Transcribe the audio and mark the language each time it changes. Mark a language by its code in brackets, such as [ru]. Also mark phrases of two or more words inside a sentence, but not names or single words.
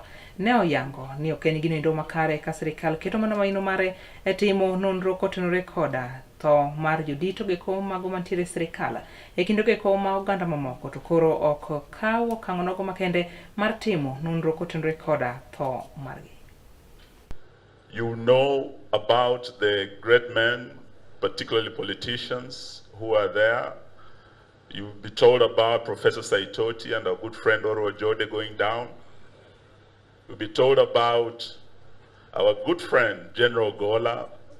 [luo] Ne oyango ni oken gino ndo makare ka sirikal keto mana maino mare e timo nonro kotenore koda to mar jodito geko mago mantiere sirikal e kinde geko ma oganda mamoko to koro ok kawo kangonogo makende mar timo nonro kotenore koda to margi. [en] You know about the great men, particularly politicians who are there. You'll be told about Professor Saitoti and our good friend Oro Jode going down. You'll be told about our good friend General Gola.